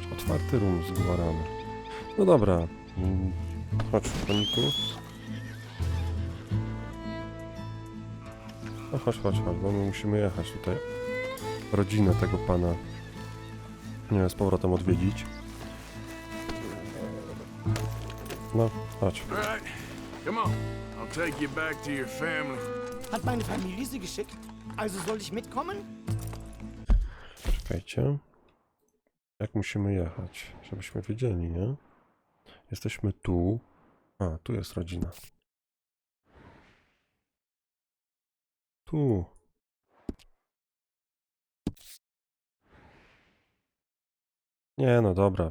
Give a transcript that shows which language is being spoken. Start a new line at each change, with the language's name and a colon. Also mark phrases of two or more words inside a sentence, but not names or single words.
Polish: Otwarty room z gwarami. No dobra. Chodź, koniku. No chodź, bo my musimy jechać tutaj. Rodzinę tego pana. Nie wiem, z powrotem odwiedzić. No, chodź.
English: All right, come on. I'll take you back to your family.
German: Hat meine Familie Sie geschickt? Also soll ich mitkommen?
Polish: Czekajcie. Jak musimy jechać? Żebyśmy wiedzieli, nie? Jesteśmy tu. A, tu jest rodzina. Tu. Nie, no dobra.